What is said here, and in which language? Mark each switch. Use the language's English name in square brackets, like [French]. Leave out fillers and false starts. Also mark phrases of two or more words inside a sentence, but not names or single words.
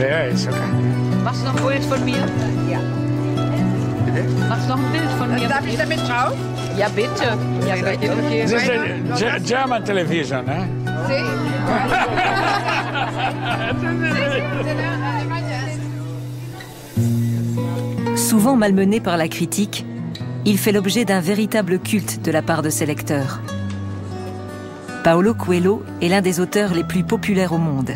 [English] it's okay. [Dutch] Was nog een beeld [German] von mir? [Dutch] Ja. [German] Was noch ein Bild von mir? Darf ich damit drauf? Ja, bitte. Ja, bitte. Okay. [English] This is a German television, eh? [French] Souvent malmené par la critique, il fait l'objet d'un véritable culte de la part de ses lecteurs. Paulo Coelho est l'un des auteurs les plus populaires au monde.